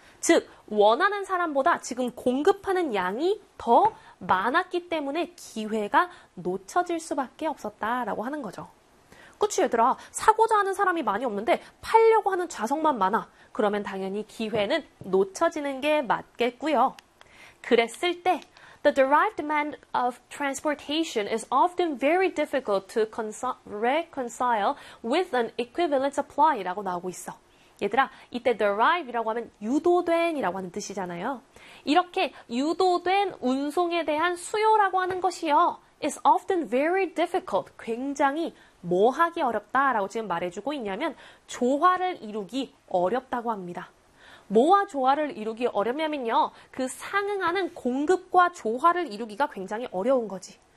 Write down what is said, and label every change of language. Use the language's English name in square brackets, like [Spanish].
[Korean] 즉, 원하는 사람보다 지금 공급하는 양이 더 많았기 때문에 기회가 놓쳐질 수밖에 없었다라고 하는 거죠. 그치, 얘들아. 사고자 하는 사람이 많이 없는데 팔려고 하는 좌석만 많아. 그러면 당연히 기회는 놓쳐지는 게 맞겠고요. [English] 그랬을 때, the derived demand of transportation is often very difficult to reconcile with an equivalent supply [Korean] 라고 나오고 있어. 얘들아, 이때 derive이라고 하면 유도된이라고 하는 뜻이잖아요. 이렇게 유도된 운송에 대한 수요라고 하는 것이요. [English] is often very difficult. [Korean] 굉장히 뭐 하기 어렵다라고 지금 말해주고 있냐면 조화를 이루기 어렵다고 합니다. 뭐와 조화를 이루기 어렵냐면요. 그 상응하는 공급과 조화를 이루기가 굉장히 어려운 거지.